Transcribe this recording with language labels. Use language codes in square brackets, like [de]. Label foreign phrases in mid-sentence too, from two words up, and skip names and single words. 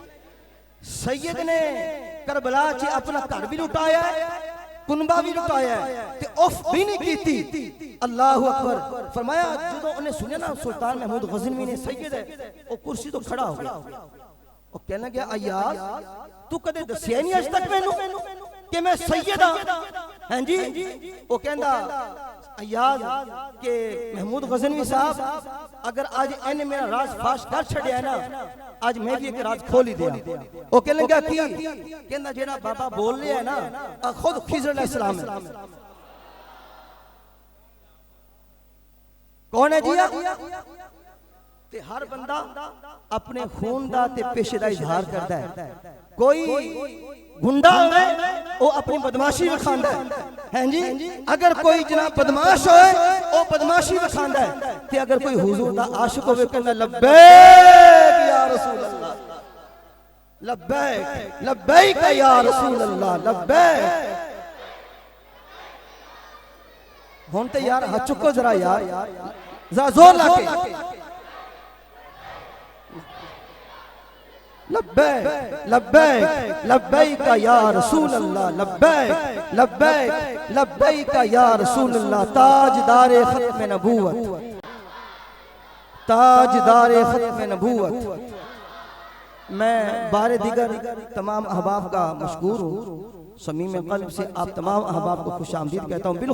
[pa] سید نے کربلا چ اپنا گھر بھی لٹایا، کنبہ بھی لٹایا تے اف بھی نہیں کیتی. [ar] الله أكبر. [ur] فرمایا جو انہیں سنے نا سلطان محمود غزنوی نے سید ہے وہ کرسی تو کھڑا ہو گیا. [pa] وہ کہنے گیا ایاز تو کدے دسیا نہیں اج تک مینوں کہ میں سید ہاں. ہاں جی وہ کہندا ایاز کہ محمود غزنوی صاحب اگر آج انہیں میرا راز فاش کر چھڈیا نا آج میں بھی ایک راز کھول ہی دیا. وہ کہنے لگا کی کہندا جیہڑا بابا بول رہا ہے نا خود خضر علیہ السلام ہے. [ur] کون ہے جی? [pa] تے ہر بندہ اپنے خون دا تے پیشے دا اظہار کرتا ہے. کوئی غنڈہ ہووے وہ اپنی بدمعاشی وکھاندا ہے جی. اگر کوئی جناب بدمعاش ہوئے وہ بدمعاشی وکھاندا ہے تے اگر کوئی حضور دا عاشق ہووے کہندا [ar] لبيك يا رسول الله، لبيك لبيك يا رسول الله، لبيك. [pa] ہن تے یار ہتھ چکو ذرا یار ذرا زور لا کے [ar] لبيك لبيك لبيك يا رسول الله، لبيك لبيك لبيك يا رسول الله. [ur] تاجدارِ ختمِ نبوت، تاجدارِ ختمِ نبوت. میں بارِ دگر تمام احباب کا مشکور ہوں. صمیم قلب سے آپ تمام احباب کو خوش آمدید کہتا ہوں.